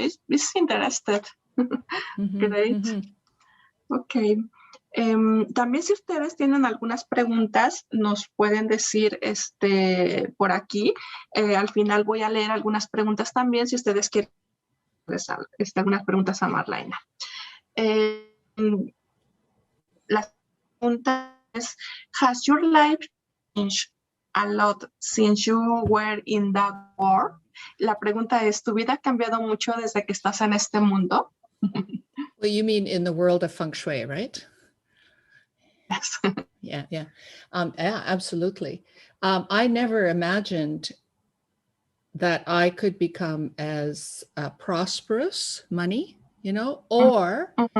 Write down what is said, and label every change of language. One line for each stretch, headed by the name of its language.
English: It's interested. Great. Okay.
Spanish: También si ustedes tienen algunas preguntas, nos pueden decir por aquí. Al final voy a leer algunas preguntas también, si ustedes quieren algunas preguntas a Marlyna. La pregunta es,
English: has your life changed a lot since you were in that war?
Spanish: La pregunta es, ¿tu vida ha cambiado mucho desde que estás en este mundo?
English: Well, you mean in the world of feng shui, right? Yes. Yeah, absolutely. I never imagined that I could become as prosperous, money, or